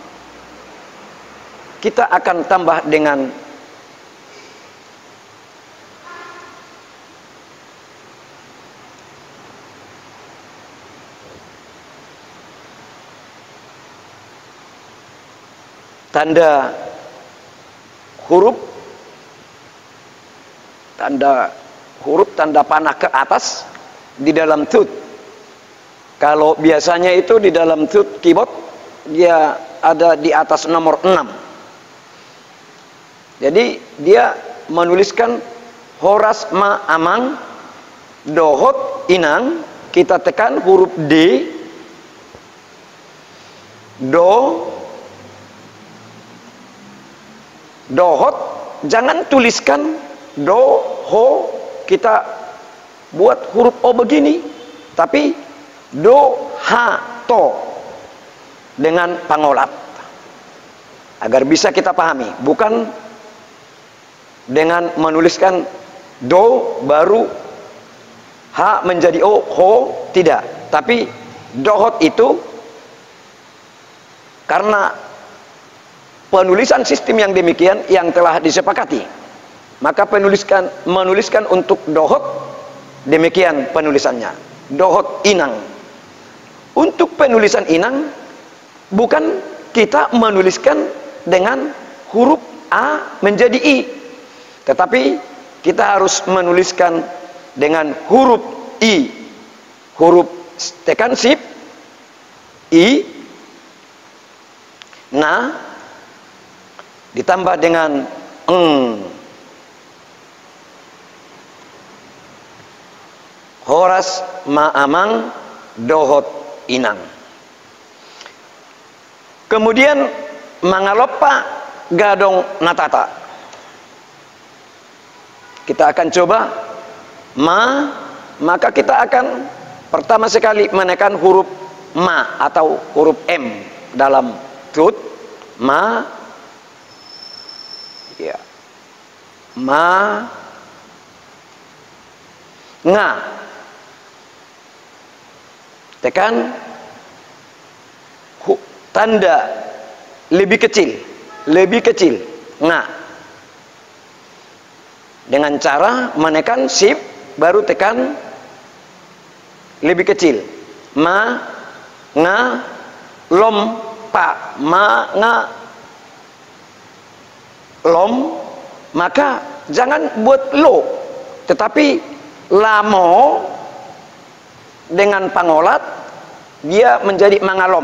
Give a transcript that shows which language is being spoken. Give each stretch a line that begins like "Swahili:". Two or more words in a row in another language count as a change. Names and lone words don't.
Indonesian: kita akan tambah dengan tanda tanda panah ke atas di dalam tut. Kalau biasanya itu di dalam tut keyboard dia ada di atas nomor 6. Jadi dia menuliskan
Batak Toba: horas ma amang dohot inang,
Indonesian: kita tekan huruf D, dohot, jangan tuliskan do, ho, kita buat huruf O begini, tapi do, ha, to dengan pangolat agar bisa kita pahami, bukan dengan menuliskan do baru ha menjadi o, ho, tidak, tapi dohot itu karena penulisan sistem yang demikian yang telah disepakati, maka menuliskan untuk dohot demikian penulisannya,
Batak Toba: dohot inang.
Indonesian: Untuk penulisan inang bukan kita menuliskan dengan huruf A menjadi I, tetapi kita harus menuliskan dengan huruf I, huruf tekan shift I, na, ditambah dengan eng.
Batak Toba: Horas ma amang dohot inang. Kemudian mangalopa gadong natata.
Indonesian: Kita akan coba ma, maka kita akan pertama sekali menekan huruf ma atau huruf M dalam tut. Ma, ya, ma, nga, tekan tanda lebih kecil, nga, dengan cara menekan shift baru tekan lebih kecil, ma, nga, lom, pa, ma, nga, lom, maka jangan buat lo, tetapi lamo dengan pangolat dia menjadi mangalom.